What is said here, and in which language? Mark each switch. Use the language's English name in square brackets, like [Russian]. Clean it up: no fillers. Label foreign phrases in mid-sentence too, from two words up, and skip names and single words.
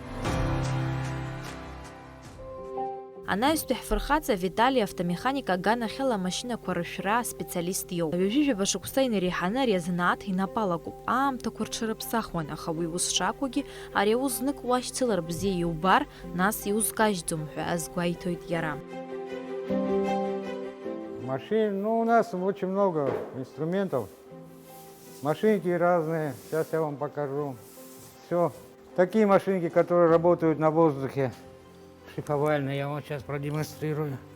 [Abkhazian] Анаҩстәи ҳфырхаҵа Витали автомеханик аганахьала амашьынақәа рышәра аспециалист иоуп. Ҩажәижәаба шықәса инареиҳаны ари азанааҭ инапалакуп. Аамҭақәа рҽырыԥсахуан, аха уи ус шакәугьы ари аус знык уашьцылар бзиа иубар, нас иузкажьӡом ҳәа азгәеиҭоит иара. [Russian] Машин, у нас очень много инструментов. Машинки разные, сейчас я вам покажу. Все. Такие машинки, которые работают на воздухе. Шлифовальные, я вам сейчас продемонстрирую.